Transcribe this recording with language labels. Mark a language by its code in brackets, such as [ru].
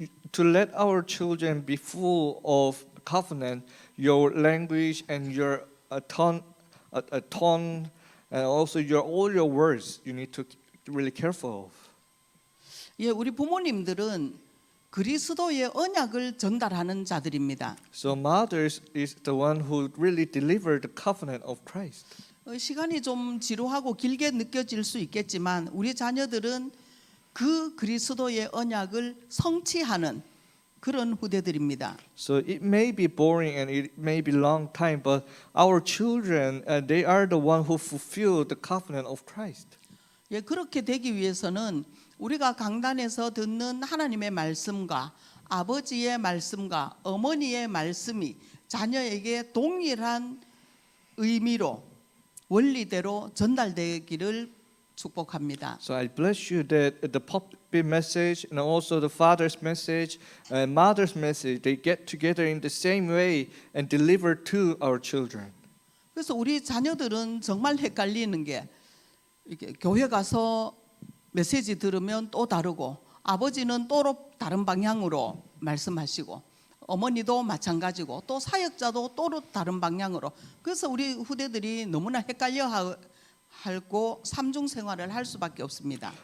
[en] To let our children be full of covenant, your language and your tone, and also all your words, you need to be really careful of. [ko] 예, 우리 부모님들은 그리스도의 언약을 전달하는 자들입니다. [en] So mothers is the one who really delivered the covenant of Christ. [ko] 시간이 좀 지루하고 길게 느껴질 수 있겠지만 우리 자녀들은 그 그리스도의 언약을 성취하는 그런 후대들입니다. [en] So it may be boring and it may be long time, but our children, they are the one who fulfill the covenant of Christ. [ko] 예, 그렇게 되기 위해서는 우리가 강단에서 듣는 하나님의 말씀과 아버지의 말씀과 어머니의 말씀이 자녀에게 동일한 의미로 원리대로 전달되기를 축복합니다. [en] So I bless you that the pulpit message and also the father's message and mother's message, they get together in the same way and deliver to our children. [ko] 그래서 우리 자녀들은 정말 헷갈리는 게 이렇게 교회 가서 메시지 들으면 또 다르고 아버지는 또 다른 방향으로 말씀하시고 어머니도 마찬가지고 또 사역자도 또 다른 방향으로 그래서 우리 후대들이 너무나 헷갈려 하고 삼중 생활을 할 수밖에 없습니다.